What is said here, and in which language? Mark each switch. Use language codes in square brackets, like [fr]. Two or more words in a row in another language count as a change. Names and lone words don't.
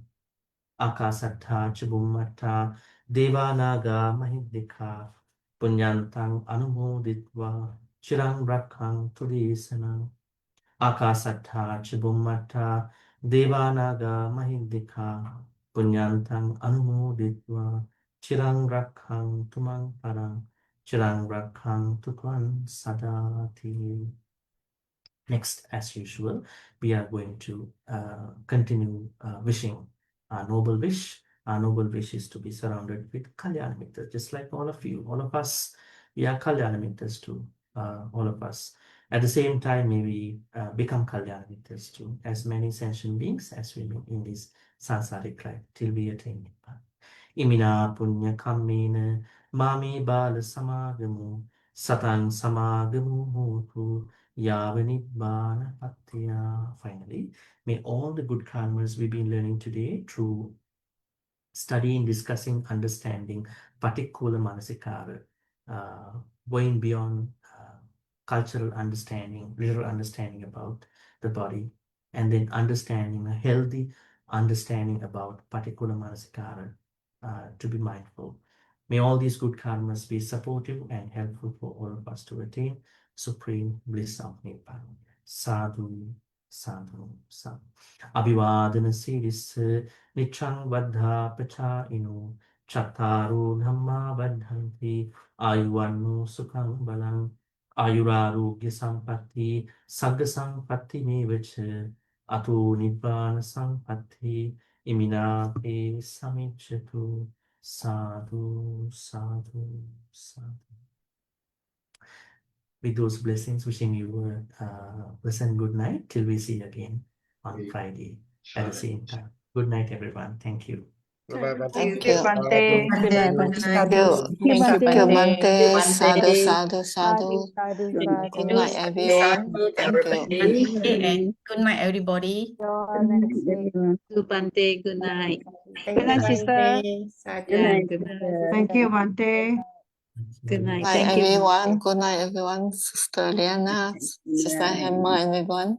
[pi] Akasattha ca Bhummattha Deva Naga Mahidika Punyantang Anumoditva Chirang Rakhantu Desanam. Akasattha ca Bhummattha Deva Naga Mahidika Punyantang Anumoditva Chirang Rakhantu Mang Parang Chirang Rakhantu Tvam Sadati. [en] Next, as usual, we are going to continue wishing our noble wish. Our noble wish is to be surrounded with [pi] Kalyana Mitras, [en] just like all of you, all of us. We are [pi] Kalyana Mitras [en] too, all of us. At the same time, may we become [pi] Kalyana Mitras [en] too, as many sentient beings as we meet in this samsaric life, till we attain Nibbana. [pi] Imina punya kammena mami bala samagamu satang samagamu hotu yava nibbana patya. [en] Finally, may all the good karmas we've been learning today through studying, discussing, understanding Paṭikkūlamanasikāra, going beyond cultural understanding, literal understanding about the body, and then understanding, a healthy understanding about Paṭikkūlamanasikāra, to be mindful. May all these good karmas be supportive and helpful for all of us to attain supreme bliss of Nibbana. [pi] Sadhu, sadhu, sadhu. Abhivadana siddhissa niccang vaddha pachāyino chattaro dhamma vaddhanti ayuvanno sukhang balang ayurarogya sampatti sagga sampatti mevacha ato nibbana sampatti iminate samicchatu. Sadhu, sadhu, sadhu. [en] With those blessings, wishing you a pleasant good night till we see you again on Friday at the same time. Good night, everyone. Thank you. Thank you, you. Bhante. Good night, Bhante. Thank you. Thank you, Thank you, Bhante. [pi] Bhante. Sadhu, sadhu, sadhu. Sadhu, [en] Good sadhu. night, everyone. Thank you. And good night, everybody. Your next week. To Bhante, good night. Good night, sister. Yeah, good night. Thank you, Bhante. Good night. Bye, Thank you. everyone. Good night, everyone. Sister Liana, Sister Hammer, everyone.